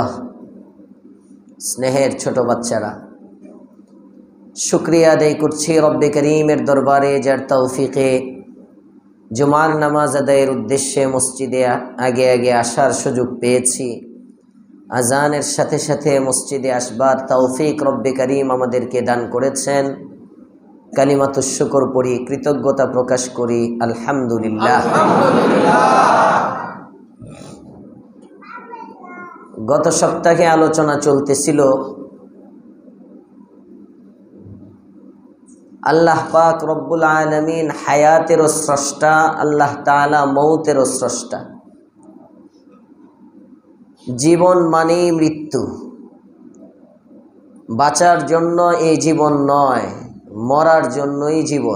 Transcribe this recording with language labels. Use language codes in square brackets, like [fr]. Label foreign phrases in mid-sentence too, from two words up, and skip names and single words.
[bn] স্নেহের ছোট বাচ্চারা শুকরিয়া আদায় করছি রব্বে করীমের দরবারে যার তৌফিকে জুমার নামাজ আদায়ের উদ্দেশ্যে মসজিদে আগে আগে আসার সুযোগ পেয়েছি আজানের সাথে সাথে মসজিদে আসবার তৌফিক রব্বে করীম আমাদেরকে দান করেছেন কালিমাতুশ শুকর পড়ি কৃতজ্ঞতা প্রকাশ করি आलহামদুলিল্লাহ। গত সপ্তাহে আলোচনা চলতেছিল আল্লাহ পাক [ar] رب العالمين [bn] হায়াতের স্রষ্টা, আল্লাহ তাআলা মৌতের স্রষ্টা। জীবন মানেই মৃত্যু, বাঁচার জন্য এই জীবন নয়, মরার জন্যই জীবন।